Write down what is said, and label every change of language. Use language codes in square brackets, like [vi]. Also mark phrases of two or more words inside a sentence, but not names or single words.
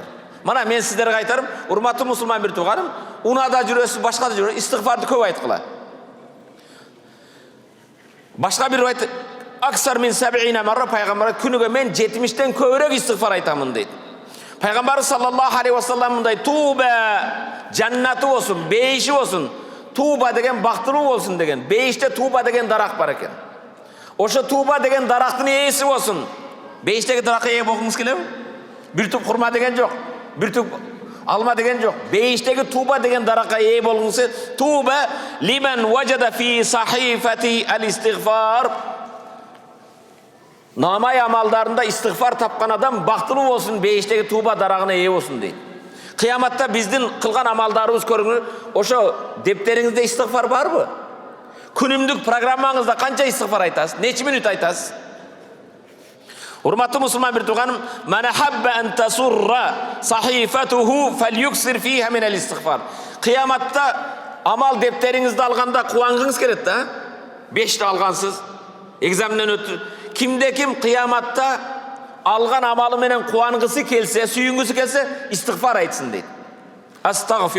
[ky] Мана мен сиздерге айтарым, урматтуу мусулман бир туганым, унада жүрөсүз, башка да жүрөсүз, истигфарды көп айткыла. Башка бир айт, [ar] "أكثر من 70 مرة" [ky] пайгамбар күнүгө мен 70тен көбүрөөк истигфар айтамын дейт. Пайгамбар [ar] صلى الله عليه وسلم [ky] мындай: "Туба жаннаты болсун, бейиши болсун. Туба деген бактылуу болсун" деген. Бейиште туба деген дарак бар экен. Ошо туба деген дарактын ээси болсун. Бейиштеги даракка ээ болгуңуз келеби? Бир туп хурма деген жок, бир туп алма деген жок. Бейиштеги туба деген даракка ээ болгуңуз. [ar] طوبى لمن وجد في صحيفة الاستغفار. [ky] Намай амалдарында истигфар тапкан адам бактылуу болсун, бейиштеги туба дарагына ээ болсун дейт. Кыяматта биздин кылган амалдарыбыз көрүңүр. Ошо дептериңизде истигфар барбы? Күнүмдүк программаңызда канча истигфар айтасыз? Нече минут айтасыз? Урматтуу мусулман бир туганым, [ar] "من أحب أن تسره صحيفته فليكثر فيها من الاستغفار." [ky] Кыяматта амал дептериңизди алганда кубангыңыз келет да? 5 алгансыз, экзаменден өттү. Кимде ким кыяматта алган амалы менен кубангысы келсе, сүйүнгүсү келсе, истигфар айтсын дейт.